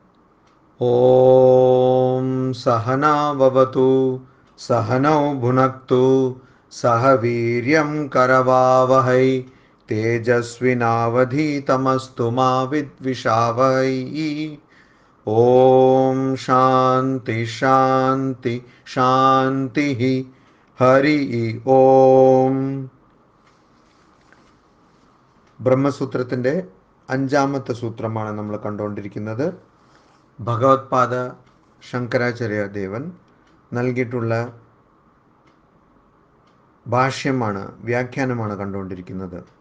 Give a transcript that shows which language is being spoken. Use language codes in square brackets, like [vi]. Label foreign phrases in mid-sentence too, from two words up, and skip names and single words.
[sa] ओम सहना भवतु, सहनौ भुनक्तु, सह वीर्यं करवावहै, तेजस्विनावधीतमस्तु मा विद्विषावहै। ओम शांति शांति शांति। हरि ओम. [ml] ബ്രഹ്മസൂത്രത്തിൻ്റെ അഞ്ചാമത്തെ സൂത്രമാണ് നമ്മൾ കണ്ടുകൊണ്ടിരിക്കുന്നത്. ഭഗവത്പാദ ശങ്കരാചാര്യദേവൻ നൽകിയിട്ടുള്ള ഭാഷ്യമാണ്, വ്യാഖ്യാനമാണ് കണ്ടുകൊണ്ടിരിക്കുന്നത്.